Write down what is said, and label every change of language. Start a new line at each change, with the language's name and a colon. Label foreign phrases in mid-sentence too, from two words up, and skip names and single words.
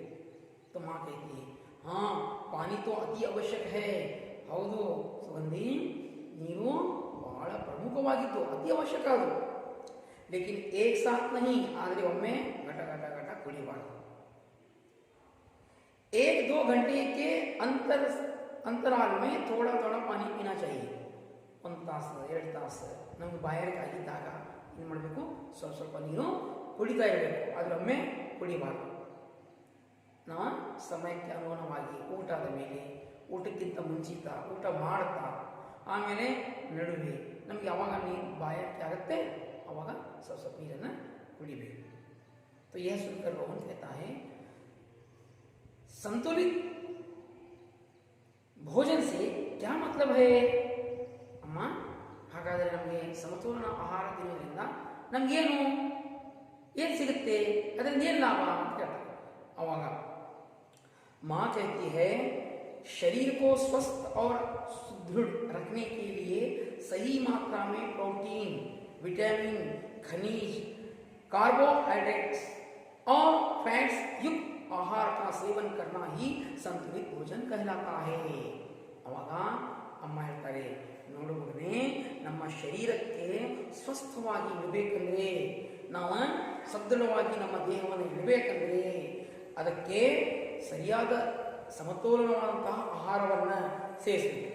Hindi: तो माँ कहती है हाँ पानी तो अति आवश्यक है.
Kannada: ಹೌದು ಸುಗಂಧಿ, ನೀರು ಬಹಳ ಪ್ರಮುಖವಾಗಿತ್ತು, ಅತಿ ಅವಶ್ಯಕ ಅದು.
Hindi: लेकिन एक साथ नहीं,
Kannada: ಆದರೆ ಒಮ್ಮೆ ಘಟ ಘಟ ಘಟ ಕುಡಿಬಾರ್ದು.
Hindi: 1-2 घंटे के अंतराल में थोड़ा थोड़ा पानी पीना चाहिए.
Kannada: 1 ತಾಸು 2 ತಾಸು ನಮ್ಗೆ ಬಾಯಾರಿಕೆ ಆಗಿದ್ದಾಗ ಏನು ಮಾಡಬೇಕು, ಸ್ವಲ್ಪ ಸ್ವಲ್ಪ ನೀರು ಕುಡಿತಾ ಇರಬೇಕು, ಆದರೆ ಒಮ್ಮೆ ಕುಡಿಬಾರ್ದು. ನಾವು ಸಮಯಕ್ಕೆ ಅನುಗುಣವಾಗಿ ಊಟದ ಮೇಲೆ, ಊಟಕ್ಕಿಂತ ಮುಂಚಿತ, ಊಟ ಮಾಡ್ತಾ, ಆಮೇಲೆ ನಡುವೆ ನಮಗೆ ಯಾವಾಗ ನೀರು ಬಾಯಾರಿಕೆ ಆಗುತ್ತೆ ಆವಾಗ ಸ್ವಲ್ಪ ಸ್ವಲ್ಪ ನೀರನ್ನು ಕುಡಿಬೇಕು.
Hindi: तो यह सुनकर रोहन कहता है संतुलित भोजन से क्या मतलब है.
Kannada: ಅಮ್ಮ, ಹಾಗಾದರೆ ನಮಗೆ ಸಮತೋಲನ ಆಹಾರ ತಿನ್ನೋದ್ರಿಂದ ನಮಗೇನು ಏನು ಸಿಗುತ್ತೆ, ಅದರಿಂದ ಏನು ಲಾಭ ಅಂತ ಕೇಳ್ತಾರೆ.
Hindi: ಅವಾಗ माँ कहती है शरीर को स्वस्थ और सुदृढ़ रखने के लिए सही मात्रा में प्रोटीन, विटामिन, खनिज, कार्बोहाइड्रेट्स और फैट्स युक्त आहार का सेवन करना ही संतुलित भोजन कहलाता है.
Kannada: ಅವಾಗ ಅಮ್ಮ ಹೇಳ್ತಾರೆ, ನೋಡು ಮಗನೇ, ನಮ್ಮ ಶರೀರಕ್ಕೆ ಸ್ವಸ್ಥವಾಗಿ ಇರಬೇಕಂದ್ರೆ, ನಾವು ಸದೃಢವಾಗಿ ನಮ್ಮ ದೇಹವನ್ನು ಇಡಬೇಕಂದ್ರೆ ಅದಕ್ಕೆ ಸರಿಯಾದ ಸಮತೋಲನವಾದಂತಹ ಆಹಾರವನ್ನು ಸೇವಿಸಬೇಕು.